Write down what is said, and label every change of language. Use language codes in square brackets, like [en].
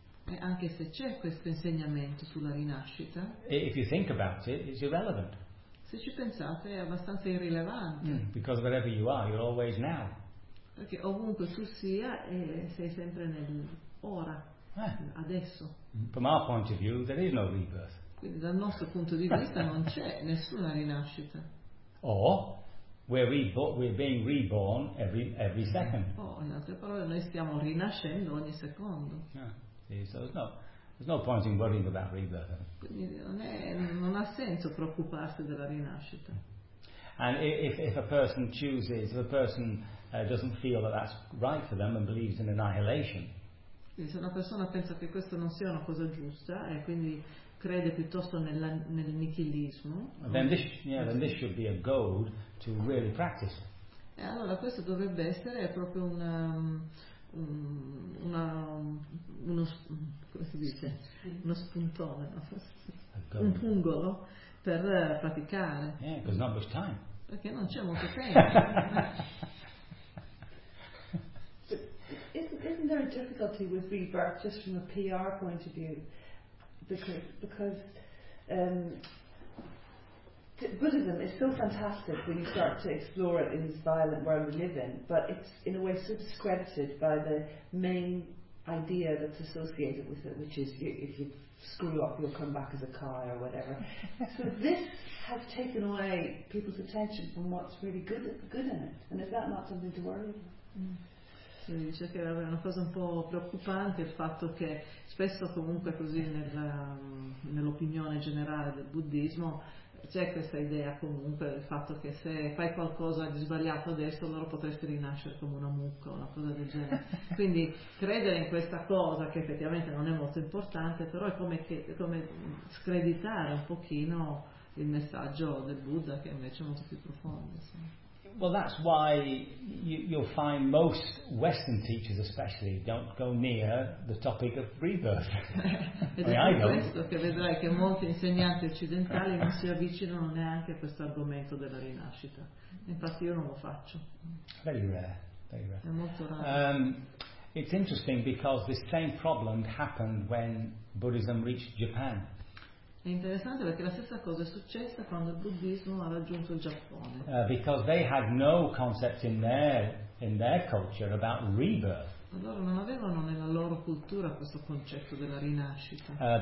[it] e anche se c'è questo insegnamento sulla rinascita, [en] if you think about it, it's irrelevant. [it] Se ci pensate, è abbastanza irrilevante. [en] Because wherever you are, you're always now. [it] Perché ovunque tu sia, sei sempre nel ora. Adesso. [en] From our point of view, there is no rebirth. [it] Quindi dal nostro punto di vista non c'è nessuna rinascita. [en] Or we're being reborn every second. [it] Oh, in altre parole, noi stiamo rinascendo ogni secondo. [en] Yeah. See, so there's no point in worrying about rebirth. [it] Quindi non ha senso preoccuparsi della rinascita. [en] And if a person chooses, if a person doesn't feel that that's right for them and believes in annihilation. [it] Se una persona pensa che questo non sia una cosa giusta e quindi crede piuttosto nel nichilismo, [en] then this should be a goal to really practice. [it] E allora questo dovrebbe essere proprio uno spuntone, no? Un pungolo per praticare. [en] Yeah, there's not much time. [it] Perché non c'è molto tempo. [en] Isn't there a difficulty with rebirth just from a PR point of view? Because Buddhism is so fantastic when you start to explore it in this violent world we live in, but it's in a way so discredited by the main idea that's associated with it, which is if you screw up, you'll come back as a car or whatever. So this has taken away people's attention from what's really good in it. And is that not something to worry about? [it] Dice che è una cosa un po' preoccupante il fatto che spesso comunque così nell'opinione generale del buddismo c'è questa idea comunque del fatto che se fai qualcosa di sbagliato adesso allora potresti rinascere come una mucca o una cosa del genere. Quindi credere in questa cosa che effettivamente non è molto importante, però è come screditare un pochino il messaggio del Buddha che invece è molto più profondo, insomma. [en] Well, that's why you'll find most Western teachers, especially, don't go near the topic of rebirth. [it] Questo che vedrai che molti insegnanti occidentali non si avvicinano neanche a questo argomento della rinascita. Infatti, io non lo faccio. [en] Very rare. Very rare. [it] È molto raro. [en] It's interesting because this same problem happened when Buddhism reached Japan. [it] È interessante perché la stessa cosa è successa quando il buddismo ha raggiunto il Giappone. [en] Because they had no concept in their culture about rebirth. [it] Loro non avevano nella loro cultura questo concetto della rinascita.